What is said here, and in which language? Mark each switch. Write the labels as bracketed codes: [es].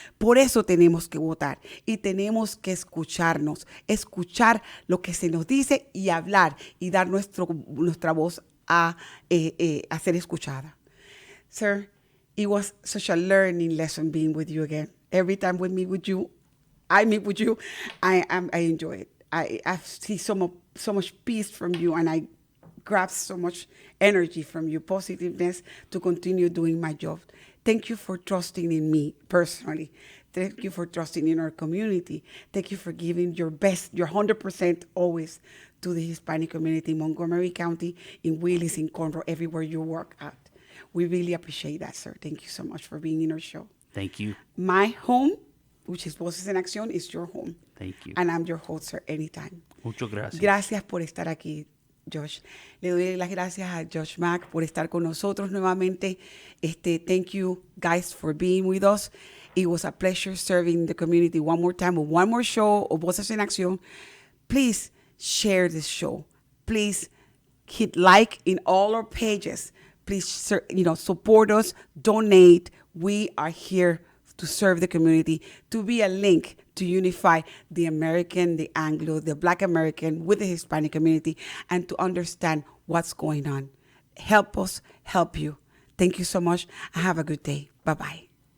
[es] Por eso tenemos que votar y tenemos que escucharnos, escuchar lo que se nos dice y hablar y dar nuestra voz a ser escuchada. [en] Sir, it was such a learning lesson being with you again. Every time I meet with you, I enjoy it. I see so much peace from you, and I grab so much energy from you, positiveness to continue doing my job. Thank you for trusting in me personally. Thank you for trusting in our community. Thank you for giving your best, your 100% always to the Hispanic community in Montgomery County, in Willis, in Conroe, everywhere you work at. We really appreciate that, sir. Thank you so much for being in our show. Thank you. My home, which is Voces En Accíon, is your home. Thank you. And I'm your host, sir, anytime. [es] Muchas gracias. Gracias por estar aquí, Josh. Le doy las gracias a Josh Mack por estar con nosotros nuevamente. [en] Thank you, guys, for being with us. It was a pleasure serving the community one more time with one more show of Voces En Accíon. Please share this show. Please hit like in all our pages. Please, support us, donate. We are here to serve the community, to be a link to unify the American, the Anglo, the Black American with the Hispanic community, and to understand what's going on. Help us help you. Thank you so much, and have a good day. Bye-bye.